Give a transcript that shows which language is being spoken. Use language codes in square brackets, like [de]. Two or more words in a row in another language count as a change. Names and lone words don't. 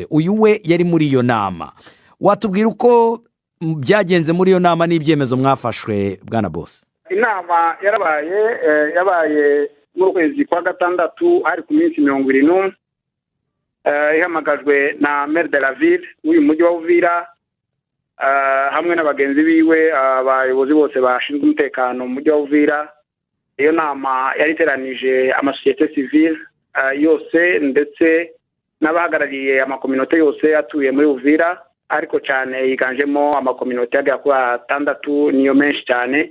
[rw] Uyu we yari muri iyo nama. Watubwira uko byagenze muri iyo nama n'ibyemezo mwafashwe bwana Boss? Inama yabaye mu kwezi kwa gatandatu hari ku minsi 20 ihamagajwe na [fr] maire de la ville [rw] uyu mujyi wa Uvira hamwe n'abagenzi biwe abayobozi bose bashinzwe umutekano mu mujyi wa Uvira. Iyo nama yari iteranije amasosiyete civile yose ndetse n'abahagarariye amakominote yose atuye muri Uvira, ariko cyane yiganjemo amakominote yagera kuri 6 niyo menshi cyane.